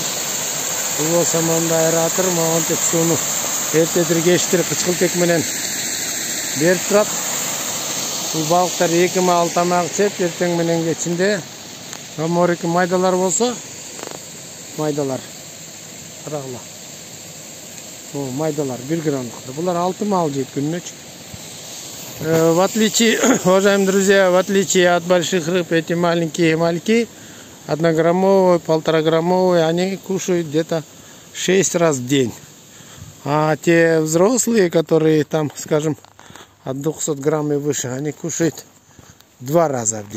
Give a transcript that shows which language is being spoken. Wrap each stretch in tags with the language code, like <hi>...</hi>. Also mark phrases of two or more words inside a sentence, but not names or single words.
<ky>Бул болсо мондай аэратор монтип сууну эртедир кечтир кычкылтек менен берип турат. Бул балыктар 2 маал тамак ичет, эртең менен кечинде. Морики майдалар болсо, майдалар. Карагыла. Майдалар 1 граммдыктар. Булар 6 маал жейт күнүнө.</ky> <ru>В отличие, уважаемые друзья, в отличие от больших рыб, эти маленькие мальки, 1-граммовые, 1,5-граммовые, они кушают где-то 6 раз в день. А те взрослые, которые там, скажем, от 200 грамм и выше, они кушают 2 раза в день.</ru>